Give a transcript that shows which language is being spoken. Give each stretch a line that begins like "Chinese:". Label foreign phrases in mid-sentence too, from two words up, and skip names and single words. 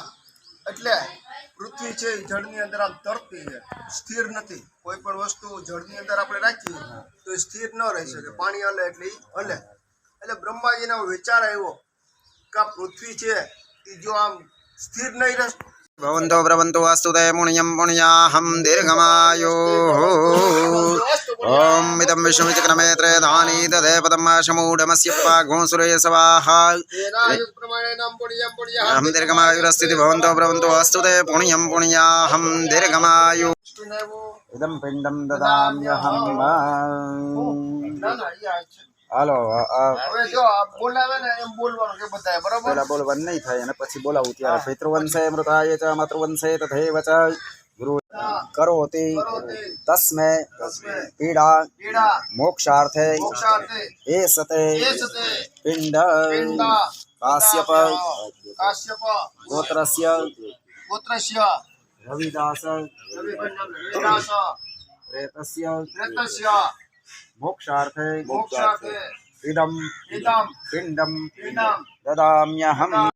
Gujarati: એટલે પૃથ્વી છે એ જળની અંદર આમ તરતી છે, સ્થિર નથી. કોઈ પણ વસ્તુ જળની અંદર આપણે રાખીએ તો એ સ્થિર ન રહી શકે, પાણી હલે એટલે એ હલે. એટલે બ્રહ્માજીને વિચાર આવ્યો કે આ પૃથ્વી છે એ જો આમ સ્થિર નહીં રહે.
Sanskrit: भवन्तो प्रवन्तो वास्तु ते पुण्यं पुण्याहं दीर्घमायुः ॐ इदं विष्णुविचक्रमेत्रे धानी दधे पदमाशमूढमस्य पाघोऽसुरे स्वाहा अहं दीर्घमायुरस्तीति भवन्तो प्रवन्तो वास्तु ते पुण्यं पुण्याहं दीर्घमायुः इदं पिण्डं ददाम्यहं હાલો
Gujarati: હવે જો બોલાવે ને એમ બોલવાનું કે બધાય બરાબર. પેલા બોલવાનું નહીં થાય અને પછી બોલાવું
Sanskrit: ત્યારે પિતૃવંશે મૃતાય ચ માતૃવંશે તથૈવ ચ ગુરુ કરોતિ તસ્મે પીડા મોક્ષાર્થે એસતે પિંડ કાશ્યપ ગોત્રસ્ય રવિદાસ પ્રેતસ્ય मोक्षार्थे इदं पिण्डं ददाम्यहम्